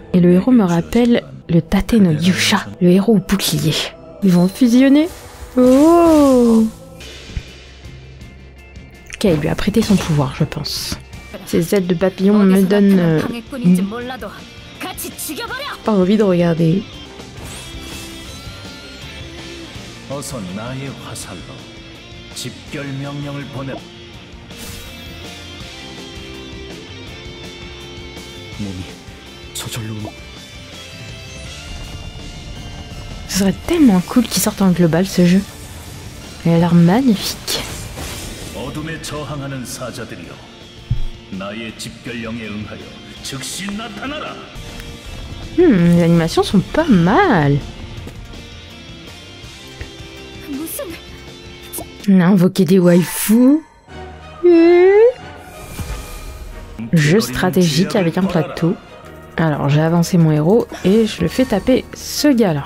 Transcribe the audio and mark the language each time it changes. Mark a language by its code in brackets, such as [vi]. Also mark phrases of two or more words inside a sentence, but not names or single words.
[fr] Et le héros me rappelle le Tate no Yusha, le héros au bouclier. Ils vont fusionner. Oh! Ok, il lui a prêté son pouvoir, je pense. Ces ailes de papillon me donnent pas envie de regarder. [ko] 어서 나의 화살로 집결 명령을 보내. 몸이 저절로. [fr] Ce serait tellement cool qu'il sorte en global ce jeu. Il a l'air magnifique. [ko] 어둠에 저항하는 사자들이여, 나의 집결령에 응하여 즉시 나타나라. [fr] Les animations sont pas mal. On a invoqué des waifus. Jeu stratégique avec un plateau. Alors j'ai avancé mon héros et je le fais taper ce gars-là.